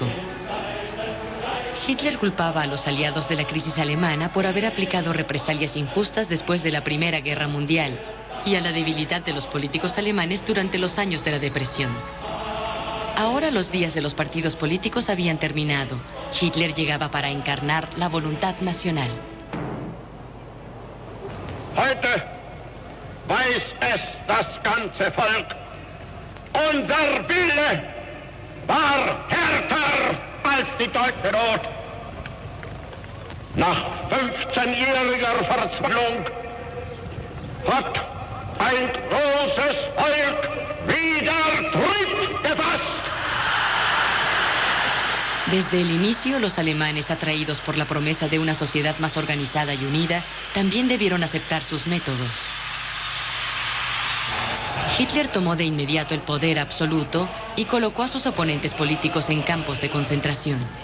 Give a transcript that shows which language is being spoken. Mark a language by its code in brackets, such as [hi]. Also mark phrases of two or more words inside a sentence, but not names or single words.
[es] Hitler culpaba a los aliados de la crisis alemana por haber aplicado represalias injustas después de la Primera Guerra Mundial y a la debilidad de los políticos alemanes durante los años de la depresión. Ahora los días de los partidos políticos habían terminado. Hitler llegaba para encarnar la voluntad nacional. [de] Heute weiß es das ganze Volk. Unser Wille war härter als die deutsche Not. Nach 15-jähriger Verzweiflung hat ein großes Volk wieder Tritt gefasst. [es] Desde el inicio, los alemanes, atraídos por la promesa de una sociedad más organizada y unida, también debieron aceptar sus métodos. Hitler tomó de inmediato el poder absoluto y colocó a sus oponentes políticos en campos de concentración.